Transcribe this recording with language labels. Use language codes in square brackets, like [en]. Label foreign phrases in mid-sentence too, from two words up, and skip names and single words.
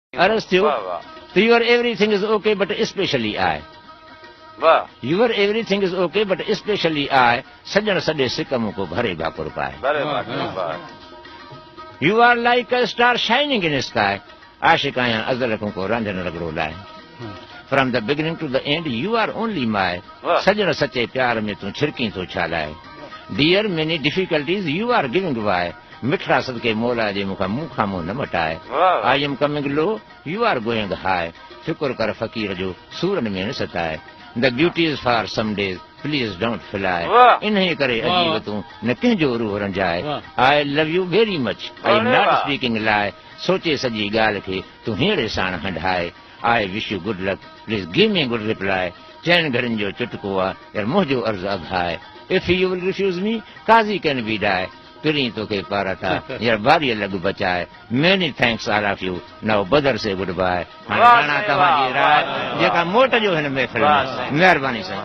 [sd] अर्ज़ थियो त [en] your everything is ok but specially I. your everything is ok but specially I. [sd] सजण सॼे सिक मूं को भरे भाकुर पाए। [en] you are like a star shining in sky. [sd] आशिक आहियां अज़ल खां को रांझण रगड़ो लाए। [en] from the beginning to the end you are only my. [sd] सजण सचे प्यार में तूं छिड़की थो छालाए। [en] dear many difficulties you are giving why. [sd] मिठड़ा सदके मौला जे मूंखां मुंह न मटाए। [en] I am coming low you are going high. [sd] फिकुर कर फ़कीर जो सूरन में न सताए। [en] the beauty is for some days please don't fly. [sd] इन्हे करे अजीब तूं न कंहिंजो रूह रंजाए। [en] I love you very much I am not speaking lie. [sd] सोचे सॼी ॻाल्हि खे तूं हींअर साण हंढाए। [en] I wish you good luck please give me good reply. [sd] चइनि घरनि जो चुटको आहे यार मुंहिंजो अर्ज़ु अघाए। [en] if you will refuse me Qazi can be die. [sd] पिरी तोखे पारा था यार बारीअ लॻ बचाए। [en] many thanks all of you now better say good bye. [sd] हाणे राणा तव्हांजी राय जेका मोट जो हिन महफ़िल में। महिरबानी साईं।